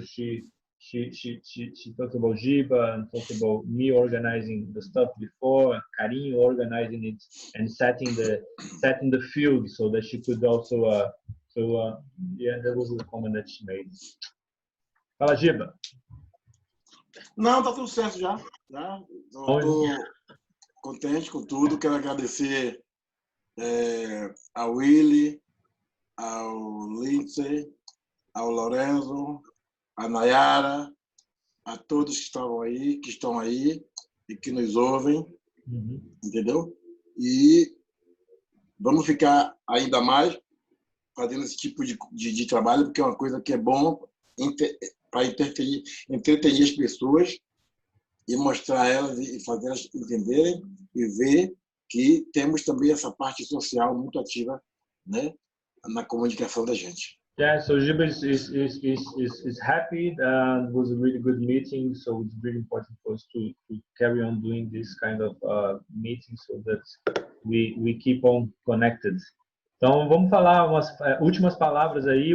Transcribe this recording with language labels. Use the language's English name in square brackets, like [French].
[English] So she talked about Giba and talked about me organizing the stuff before, Carinho organizing it and setting the field so that she could also. Yeah, that was the comment that she made. [Portuguese] Fala, Giba. Não, tá tudo certo já. Estou contente com tudo. Quero agradecer ao Willy, ao Lindsay, ao Lorenzo, a Nayara, a todos que estavam aí, que estão aí e que nos ouvem, entendeu? E vamos ficar ainda mais fazendo esse tipo de trabalho, porque é uma coisa que é bom para entreter as pessoas e mostrar elas e fazer elas entenderem e ver que temos também essa parte social muito ativa, né, na comunicação da gente. [English] Yeah, so Giba is happy. It was a really good meeting, so it's really important for us to carry on doing this kind of meetings so that we keep on connected. [Portuguese] Então, vamos falar umas últimas palavras aí.